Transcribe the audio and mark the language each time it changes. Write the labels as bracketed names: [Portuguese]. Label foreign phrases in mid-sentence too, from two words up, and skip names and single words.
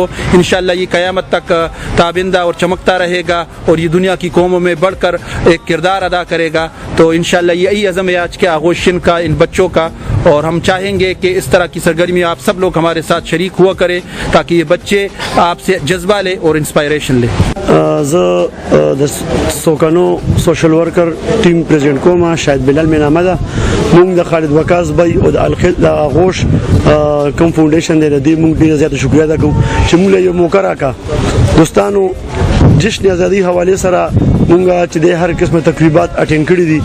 [Urdu] انشاءاللہ یہ قیامت تک تابندہ اور چمکتا رہے گا اور یہ دنیا کی قوموں میں بڑھ کر ایک کردار ادا کرے گا. تو انشاءاللہ یہی عزم ہے آج کے آغوشین کا، ان بچوں کا. اور ہم چاہیں گے کہ اس طرح کی سرگرمی آپ سب لوگ ہمارے ساتھ شریک ہوا کریں تاکہ یہ بچے آپ سے جذبہ لیں اور انسپائریشن لیں. [Pashto] سوکانو [English] social worker team president [Pashto] کوم، شاهد بلال مې نامه ده. موږ د خالد وقاص بای او د آغوش کوم فاونډیشن دی د دې موږ ډېره زیاته شکریه ادا کوو چې موږ له یو موقع راکړه. دوستانو جشن آزادی حوالې سره مونږ چې د هر قسمه تقریبات اټینډ کړي دي.